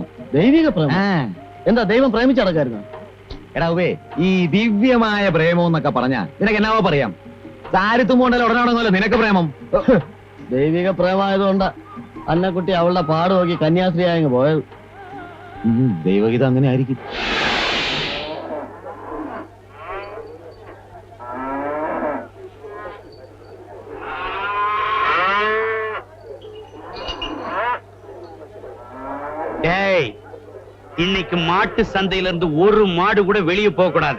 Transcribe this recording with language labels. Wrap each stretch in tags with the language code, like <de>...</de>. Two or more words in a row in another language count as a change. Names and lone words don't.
<ml>ദൈവിക പ്രേമം? എന്താ ദൈവം പ്രേമിച്ചടക്കായിരുന്നു? എടാ ഉവേ, ഈ ദിവ്യമായ പ്രേമം എന്നൊക്കെ പറഞ്ഞാ നിനക്ക് എന്നാവോ പറയാം. താരത്തുമ്പോണ്ടല്ലോ ഉടനടങ്ങല്ലോ നിനക്ക് പ്രേമം. ദൈവിക പ്രേമായതുകൊണ്ട് അന്നക്കുട്ടി അവളുടെ പാട് നോക്കി കന്യാസ്ത്രീയായങ്ങ് പോയത്. ദൈവഗീത അങ്ങനെ ആയിരിക്കും.</ml> <ta>இன்னைக்கு மாட்டு சந்தையில இருந்து ஒரு மாடு கூட வெளியே போக கூடாது.</ta>